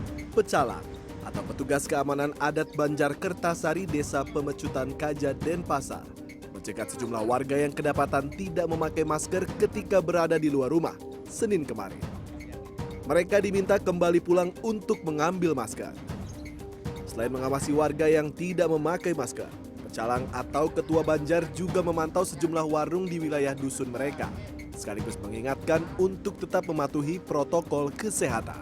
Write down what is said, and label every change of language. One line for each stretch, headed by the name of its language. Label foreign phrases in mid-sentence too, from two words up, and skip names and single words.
Indonesian: pecalang, atau petugas keamanan adat Banjar Kertasari Desa Pemecutan Kaja Denpasar mencegat sejumlah warga yang kedapatan tidak memakai masker ketika berada di luar rumah Senin kemarin. Mereka diminta kembali pulang untuk mengambil masker. Selain mengawasi warga yang tidak memakai masker, pecalang atau ketua Banjar juga memantau sejumlah warung di wilayah dusun mereka, sekaligus mengingatkan untuk tetap mematuhi protokol kesehatan.